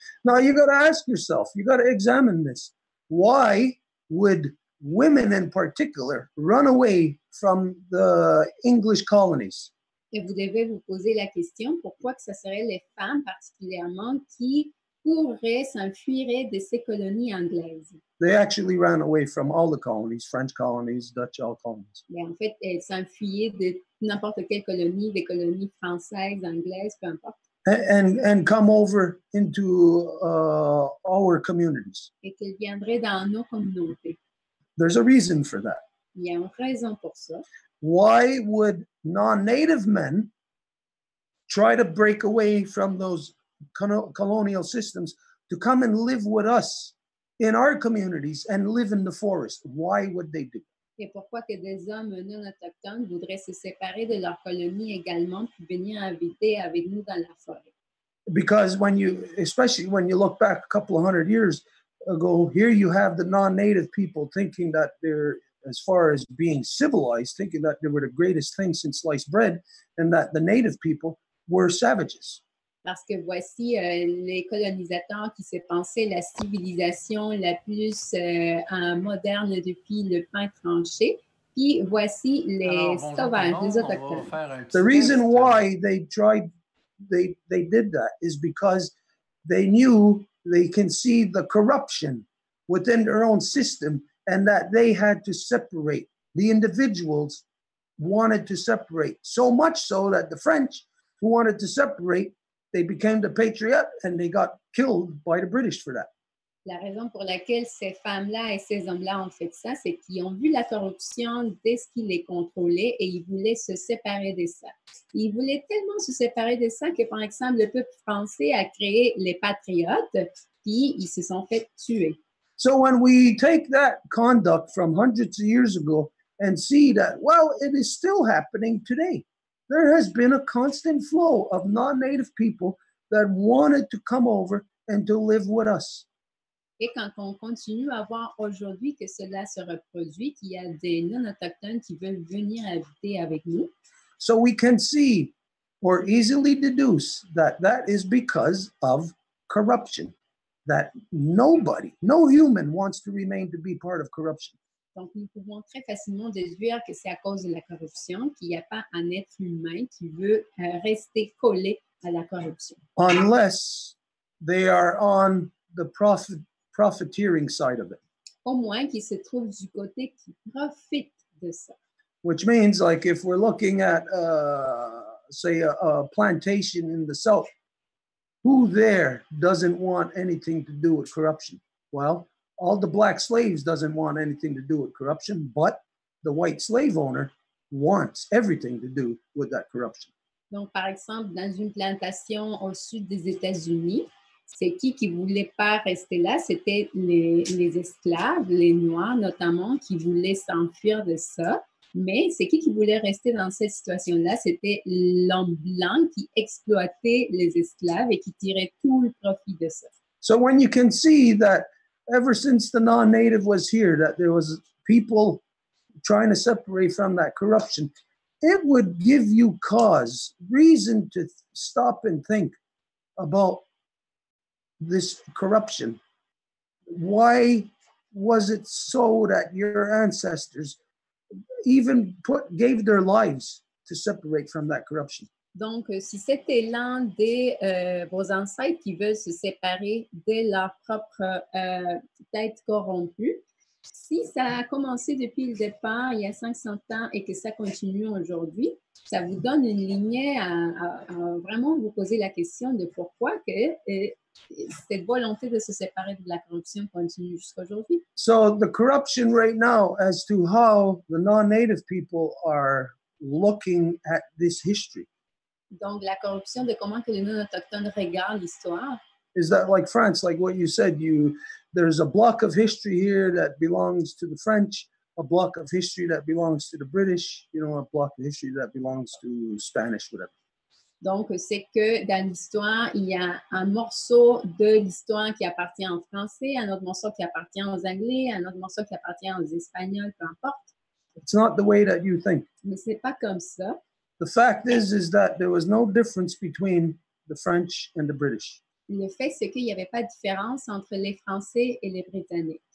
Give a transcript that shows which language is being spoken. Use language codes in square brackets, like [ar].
[en] Now, you got to ask yourself, you got to examine this. Why would women in particular run away from the English colonies? [fr] Et vous devez vous poser la question, pourquoi que ce serait les femmes particulièrement qui pourraient s'enfuir de ces colonies anglaises? [en] They actually ran away from all the colonies, French colonies, Dutch, all colonies. [fr] Mais en fait, elles s'enfuyaient de n'importe quelle colonie, des colonies françaises, anglaises, peu importe. [en] And come over into our communities. [fr] Et qu'elles viendraient dans nos communautés. [en] There's a reason for that. [fr] Il y a une raison pour ça. [en] Why would non-native men try to break away from those colonial systems to come and live with us in our communities and live in the forest? Why would they do? [fr] Et pourquoi que des hommes non autochtones voudraient se séparer de leur colonie également puis venir habiter avec nous dans la forêt? [en] Because especially when you look back a couple of 100 years ago, here you have the non-native people thinking that they're, as far as being civilized, thinking that they were the greatest thing since sliced bread and that the native people were savages. [fr] Parce que voici les colonisateurs qui se pensaient la civilisation la plus moderne depuis le pain tranché. Puis voici les sauvages, les autochtones. [en] The reason why they did that is because they knew they can see the corruption within their own system and that they had to separate. The individuals wanted to separate, so much so that the French, who wanted to separate, they became the patriot and they got killed by the British for that. [fr] La raison pour laquelle ces femmes-là et ces hommes-là ont fait ça, c'est qu'ils ont vu la corruption de ce qui les contrôlait et ils voulaient se séparer de ça. Ils voulaient tellement se séparer de ça que, par exemple, le peuple français a créé les patriotes, puis ils se sont fait tuer. [en] So when we take that conduct from hundreds of years ago and see that, well, it is still happening today. there has been a constant flow of non-native people that wanted to come over and to live with us. [fr] Et quand on continue à voir aujourd'hui que cela se reproduit, qu'il y a des non-autochtones qui veulent venir habiter avec nous, [en] So we can see or easily deduce that that is because of corruption, that nobody, no human wants to remain to be part of corruption. [fr] donc nous pouvons très facilement déduire que c'est à cause de la corruption qu'il n'y a pas un être humain qui veut rester collé à la corruption. [en] Unless they are on the profiteering side of it. [fr] Au moins qu'il se trouve du côté qui profite de ça. [en] Which means, like, if we're looking at, say, a plantation in the South, who there doesn't want anything to do with corruption? Well, all the black slaves doesn't want anything to do with corruption, but the white slave owner wants everything to do with that corruption. [fr] Donc, par exemple, dans une plantation au sud des États-Unis, c'est qui voulait pas rester là? C'était les esclaves, les Noirs notamment, qui voulaient s'enfuir de ça. Mais c'est qui voulait rester dans cette situation-là? C'était l'homme blanc qui exploitait les esclaves et qui tirait tout le profit de ça. [en] So when you can see that ever since the non-native was here, that there was people trying to separate from that corruption, it would give you reason to stop and think about this corruption. Why was it so that your ancestors even gave their lives to separate from that corruption? [fr] Donc, si cet élan de vos ancêtres qui veulent se séparer de leur propre tête corrompue, si ça a commencé depuis le départ, il y a 500 ans, et que ça continue aujourd'hui, ça vous donne une lignée à vraiment vous poser la question de pourquoi que cette volonté de se séparer de la corruption continue jusqu'à aujourd'hui. [en] So the corruption right now as to how the non-native people are looking at this history. [fr] Donc, la corruption de comment que les non-autochtones regardent l'histoire. [en] Is that like France, like what you said, there's a block of history here that belongs to the French, a block of history that belongs to the British, a block of history that belongs to Spanish, whatever. [fr] Donc, c'est que dans l'histoire, il y a un morceau de l'histoire qui appartient aux Français, un autre morceau qui appartient aux Anglais, un autre morceau qui appartient aux Espagnols, peu importe. [en] It's not the way that you think. [fr] Mais c'est pas comme ça. [en] The fact is that there was no difference between the French and the British. [fr] Le fait, c'est qu'il n'y avait pas de différence entre les Français et les Britanniques.